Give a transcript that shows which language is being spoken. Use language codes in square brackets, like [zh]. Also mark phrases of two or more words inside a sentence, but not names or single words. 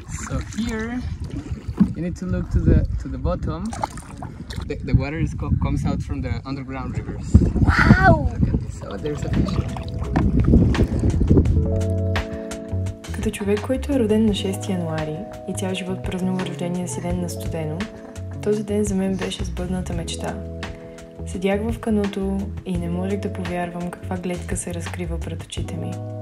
[en] So here you need to look to the bottom. The water comes out from the underground rivers. Wow! Look at this. So there's a fish. [bg] Като човек, който е роден на 6 януари и цял живот празнува рождения си ден на студено, този ден за мен беше сбъдната мечта. Седях в кануто и не можех да повярвам каква гледка се разкрива пред очите ми.